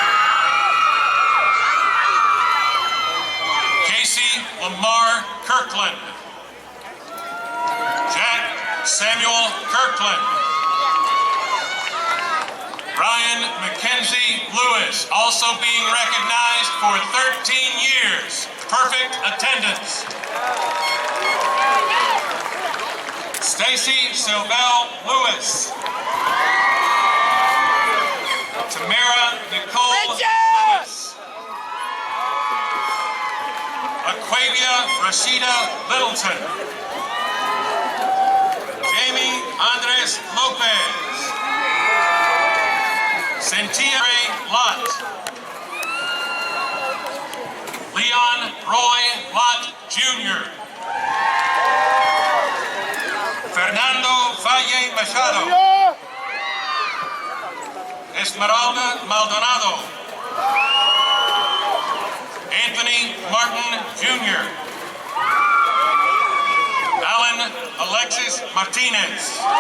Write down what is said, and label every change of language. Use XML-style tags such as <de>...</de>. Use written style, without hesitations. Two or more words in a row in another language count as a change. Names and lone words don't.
<en>Casey Lamar Kirkland. Jack Samuel Kirkland. Ryan Mackenzie Lewis, also being recognized for 13 years. Perfect attendance. Stacy Silvell Lewis. Tamara Nicole Lewis. Aquavia Rashida Littleton. Jamie Andres Lopez. Cynthia Ray Lott. Leon Roy Lott Jr. Fernando Valle Machado. Esmeralda Maldonado. Anthony Martin Jr. Alan Alexis Martinez.</en>